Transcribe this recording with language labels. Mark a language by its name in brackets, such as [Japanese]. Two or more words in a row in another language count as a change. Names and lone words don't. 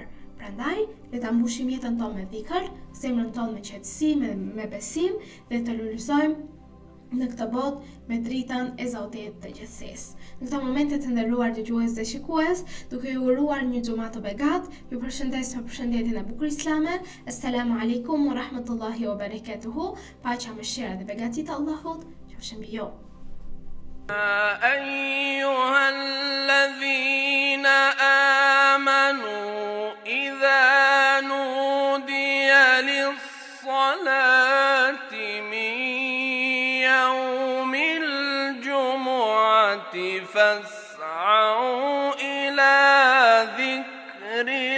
[Albanian] Prandaj, le ta mbushim jetën tonë me dhikr, zemrën tonë me qetësi, me besim dhe të lulëzojmë në këtë botë me dritën e Zotit të Gjithësisë. Në këto momente të nderuar dëgjues dhe shikues, duke ju uruar një xumë të begat, ju përshëndes me përshëndetjen e bukur islame. [Arabic] السلام عليكم ورحمة الله وبركاته. [Albanian] Paqja, mëshira dhe begatia e Allahut qofshin mbi ju. [Arabic] أيها الذين آمنوا إذا نودي للصلاة من يوم الجمعة فاسعوا إلى ذكر